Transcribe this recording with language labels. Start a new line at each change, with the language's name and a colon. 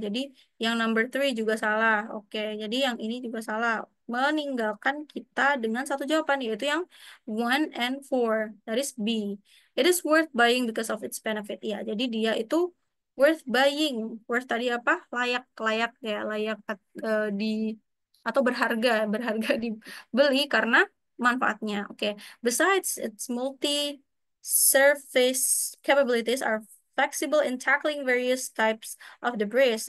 Indonesian: Jadi yang number three juga salah. Oke, jadi yang ini juga salah. Meninggalkan kita dengan satu jawaban yaitu yang one and four.
English: That is B. It is worth buying because of its benefit.
Indonesian: Ya, jadi dia itu worth buying. Worth tadi apa? Layak, layak ya, layak atau berharga, berharga dibeli karena manfaatnya. Oke.
English: Besides its multi-surface capabilities are flexible in tackling various types of debris.